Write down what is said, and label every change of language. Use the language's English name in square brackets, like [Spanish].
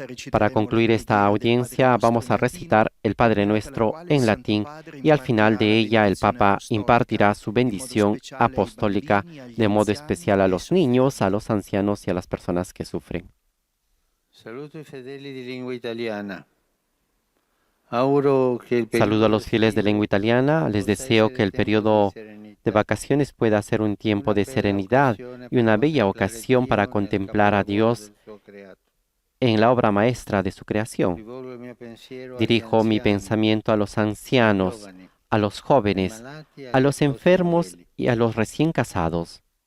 [Spanish] Para concluir esta audiencia vamos a recitar el Padre Nuestro en latín y al final de ella el Papa impartirá su bendición apostólica de modo especial a los niños, a los ancianos y a las personas que sufren. [Italian] Saluto i fedeli di lingua italiana. Auguro che il [Spanish] Saludo a los fieles de lengua italiana, les deseo que el periodo de vacaciones pueda ser un tiempo de serenidad y una bella ocasión para contemplar a Dios en la obra maestra de su creación. Dirijo mi pensamiento a los ancianos, a los jóvenes, a los enfermos y a los recién casados.